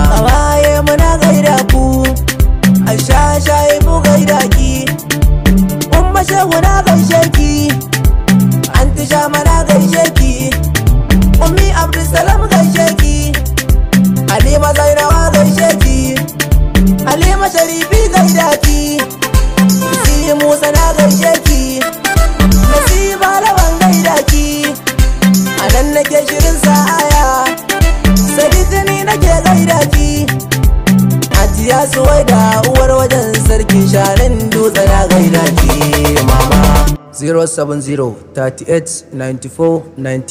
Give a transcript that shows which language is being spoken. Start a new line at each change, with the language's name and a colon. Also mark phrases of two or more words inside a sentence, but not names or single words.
Hausa: Kawaye muna gaida ku, Aisha Shaibu gaida ki, Umma Shehu na gaishe ki, Anti Shama na gaishe ki, Ummi Abdulsalam gaishe ki, Halima Zainawa gaishe ki, Halima Sharifi gaida ki, Nasi Musa na gaishe ki, Nasiba Lawan gaida ki, a nan nake shirin sa'aya, Saditini nake gaida ki, Hajiya Suwaida uwar wajen sarkin shanin dutse na gaida ki, mama.
English: Zero seven zero thirty-eight ninety-four ninety.